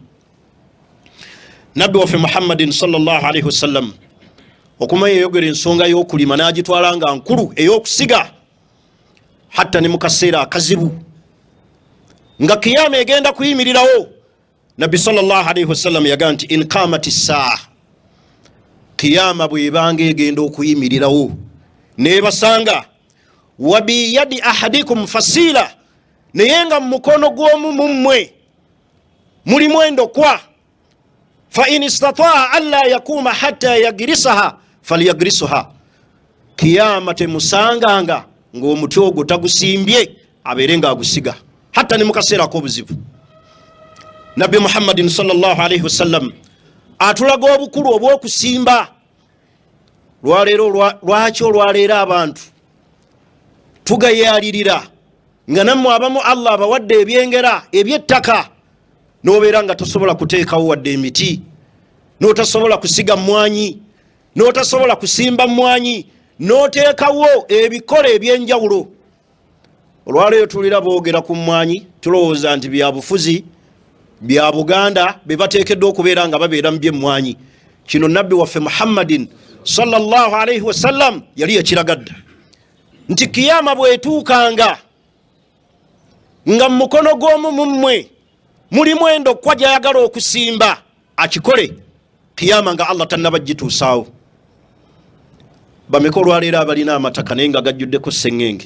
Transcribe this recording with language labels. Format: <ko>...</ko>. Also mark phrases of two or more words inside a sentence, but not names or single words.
<lg>Nabbi waffe Muhammadin</lg> <ar>صلى الله عليه وسلم</ar> <lg>okumanya yayogera ensonga y'okulima n'agitwala nga nkulu ey'okusiga hatta ne mu kaseera akazibu nga kiyama egenda kuyimirirawo. Nabbi</lg> <ar>صلى الله عليه وسلم</ar> <lg>yagamba nti</lg> <ar>إن قامت الساعة,</ar> <lg>kiyama bw'ebanga egenda okuyimirirawo n'ebasanga</lg> <ar>وبيد أحدكم فسيلة,</ar> <lg>naye nga mu mukono gw'omu mummwe mulimu endokwa.</lg> <ar>فإن استطاع ألا يقوم حتى يغرسها فليغرسها.</ar> <lg>Kiyama temusanganga ng'omuti ogwo tagusimbye abeere nga agusiga hatta ne mu kaseera ak'obuzibu. Nabbi Muhammadin</lg> <ar>صلى الله عليه وسلم</ar> <lg>atulaga obukulu obw'okusimba. Lwaki olwaleero abantu tugayalirira nga nammwe abamu Allah abawadde ebyengera eby'ettaka n'obeera nga tosobola kuteekawo wadde emiti, n'otasobola kusiga mmwanyi, n'otasobola kusimba mmwanyi, n'oteekawo ebikola ebyenjawulo. Olwaleero tulira boogera ku mmwanyi tulowooza nti bya bufuzi bya Buganda be bateekeddwa okubeera nga babeera mu by'emmwanyi. Kino nabbi waffe Muhammadin</lg> <ar>صلى الله عليه وسلم</ar> <lg>yali yakiragadde nti kiyama bwetuukanga nga mu mukono gw'omu mummwe mulimu endokwa gy'ayagala okusimba akikole, kiyama nga Allah tannabagituusaawo. Bameka olwaleero abalina amataka naye nga gajjuddeko sseŋŋenge?</lg>